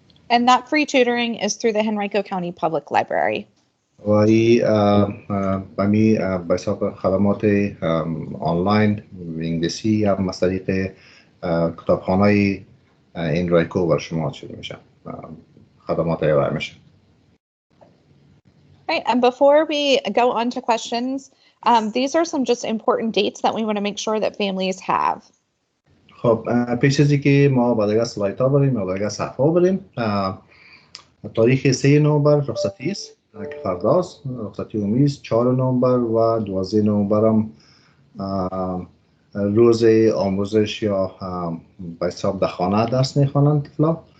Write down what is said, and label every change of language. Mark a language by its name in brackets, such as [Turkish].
[English] And that free tutoring is through the Henrico County Public Library. [Persian] و این به حساب خدمات آنلاین انگلیسی هم از طریق کتابخانه هنریکو بر شما چیده میشن خدمات ارائه میشن. [English] Right, and before we go on to questions, these are some just important dates that we want to make sure that families have. [Persian] خب پیش از اینکه ما به دیگه سلایت ها بریم یا دیگه صفحه ها بریم تاریخ 3 نومبر رخصتی است که فرداست رخصتی عمومی است. 4 نومبر و 12 نومبر هم روز آموزش یا به حساب در خانه درس میخوانند طفلا.